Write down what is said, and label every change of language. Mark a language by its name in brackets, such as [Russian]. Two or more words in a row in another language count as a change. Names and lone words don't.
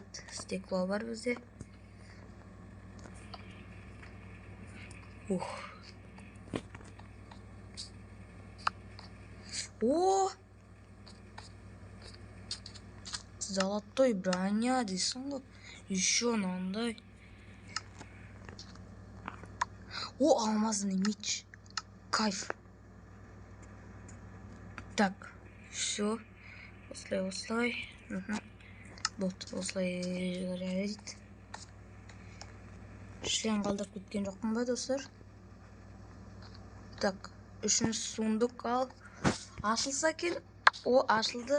[Kazakh] Стекло бар бізде. О! [Russian] Золотой броня [Kazakh] дейсің ғой. Еще мынандай. [Russian] О, алмазный меч. Кайф. Так, все. [Kazakh] Осылай. Болды, осылай жарайды. Шлем қалдырып кеткен жоқпын ба, достар? Так, 3-ші сундук ал. Ашылса екен. О, ашылды.